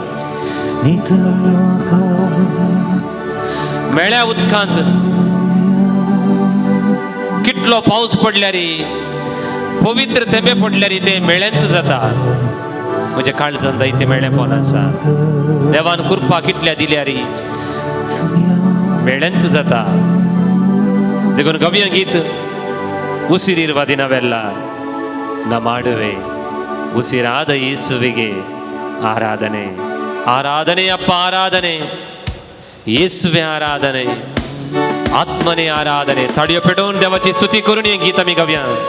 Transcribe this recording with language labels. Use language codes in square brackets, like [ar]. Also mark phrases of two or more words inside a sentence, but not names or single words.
[kok] मेळ्या उदकांत कितलो पावस पडल्यार, पवित्र थेंबे पडल्यार ते मेळ्यांत जाता. म्हज्या काळजांत जायते मेळ्ळेपण आसा. देवान कृपा कितल्या दिल्यार मेळ्यांत जाता. देखून गव्य गीत [kn] ಉಸಿರಿರುವುದಿನ ಬೆಲ್ಲ ನಾ ಮಾಡುವೆ ಉಸಿರಾದ ಯೇಸುವಿಗೆ ಆರಾಧನೆ. ಆರಾಧನೆ ಅಪ್ಪ, ಆರಾಧನೆ ಯೇಸುವೆ, ಆರಾಧನೆ ಆತ್ಮನೆ ಆರಾಧನೆ. [kok] थाळयो पेटवून देवाची स्तुती करून हे गीत आम्ही गाऊया.